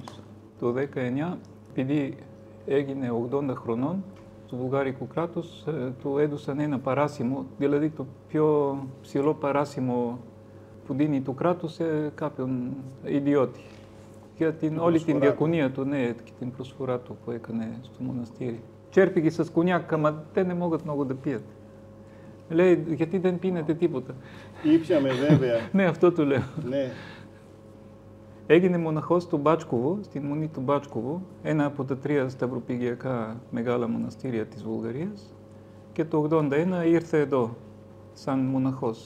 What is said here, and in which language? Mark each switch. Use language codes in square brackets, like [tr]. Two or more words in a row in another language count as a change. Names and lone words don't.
[el] Το 19, επειδή έγινε 80 χρονών, στο βουλγάρικο κράτος του έδωσαν ένα παράσημο, δηλαδή το πιο ψηλό παράσημο που δίνει το κράτος σε κάποιον ιδιώτη. Για όλη την διακονία του, ναι, και την προσφορά του που έκανε στο μοναστήρι. [bg] Черпи с коньяк, ама те не могат много да пият. [el] Λέει, γιατί δεν πίνετε τίποτα? Ήπιαμε βέβαια. Ναι, αυτό του λέω. Ναι. Έγινε μοναχός του Μπάτσκοβο, στην Μονή του Μπάτσκοβο, ένα από τα 3 σταυροπηγειακά μεγάλα μοναστήρια της Βουλγαρίας. Και το 1981 ήρθε εδώ, σαν μοναχός.